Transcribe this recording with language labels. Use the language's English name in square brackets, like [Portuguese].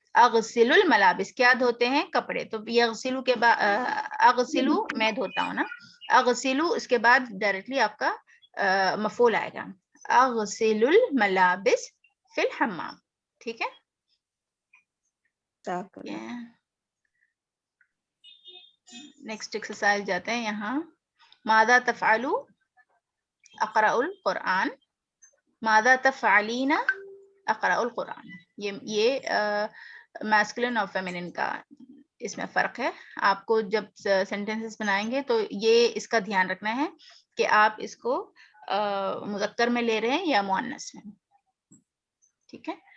[Arabic] اغسل الملابس [Urdu] کیا دھوتے ہیں کپڑے, تو یغسلو کے بعد اغسلو میں دھوتا ہوں نا, اغسلو اس کے بعد ڈائریکٹلی آپ کا مفعول آئے گا, [Arabic] اغسل الملابس فی الحمام. [Urdu] ٹھیک ہے, نیکسٹ ایکسرسائز جاتے ہیں یہاں. [Arabic] ماذا تفعلو اقرأ القرآن, ماذا تفعلین اقرأ القرآن. [Urdu] یہ میسکولن اور فیمینن کا اس میں فرق ہے. آپ کو جب سینٹینسز بنائیں گے تو یہ اس کا دھیان رکھنا ہے کہ آپ اس کو مذکر میں لے رہے ہیں یا مؤنث میں. ٹھیک ہے,